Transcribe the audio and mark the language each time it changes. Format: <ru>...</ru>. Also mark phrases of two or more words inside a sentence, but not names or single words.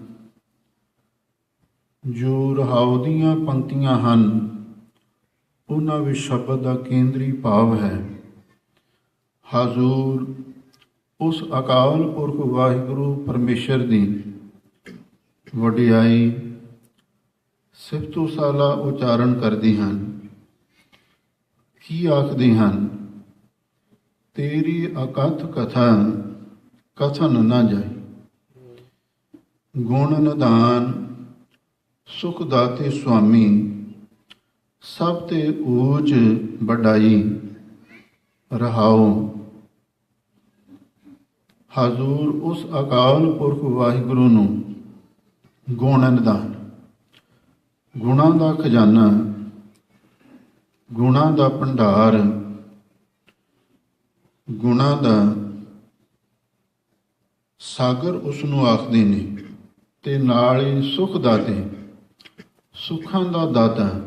<pa>ਜੋ ਰਹਾਉ ਦੀਆਂ ਪੰਕਤੀਆਂ ਹਨ, ਉਹਨਾਂ ਵਿੱਚ ਸ਼ਬਦ ਦਾ ਕੇਂਦਰੀ ਭਾਵ ਹੈ, ਹਾਜ਼ੂਰ ਉਸ ਅਕਾਲ ਪੁਰਖ ਵਾਹਿਗੁਰੂ ਪਰਮੇਸ਼ਰ ਦੀ ਵਡਿਆਈ ਸਿਫਤੋ ਸਾਲਾ ਉਚਾਰਨ ਕਰਦੇ ਹਨ। ਕੀ ਆਖਦੇ ਹਨ? ਤੇਰੀ ਅਕਥ ਕਥਾ ਕਥਨ ਨ ਜਾਏ। ਗੁਣ ਨਿਧਾਨ ਸੁਖ ਦਾਤੇ ਸੁਆਮੀ, ਸਭ ਤੇ ਊਚ ਵਡਾਈ ਰਹਾਉ। ਹਜ਼ੂਰ ਉਸ ਅਕਾਲ ਪੁਰਖ ਵਾਹਿਗੁਰੂ ਨੂੰ ਗੁਣ ਨਿਧਾਨ, ਗੁਣਾਂ ਦਾ ਖਜ਼ਾਨਾ, ਗੁਣਾਂ ਦਾ ਭੰਡਾਰ, ਗੁਣਾਂ ਦਾ ਸਾਗਰ ਉਸਨੂੰ ਆਖਦੇ ਨੇ, ਤੇ ਨਾਲ ਹੀ ਸੁਖ ਦਾਤੇ, ਸੁਖਾਂ ਦਾ ਦਾਤਾ</pa>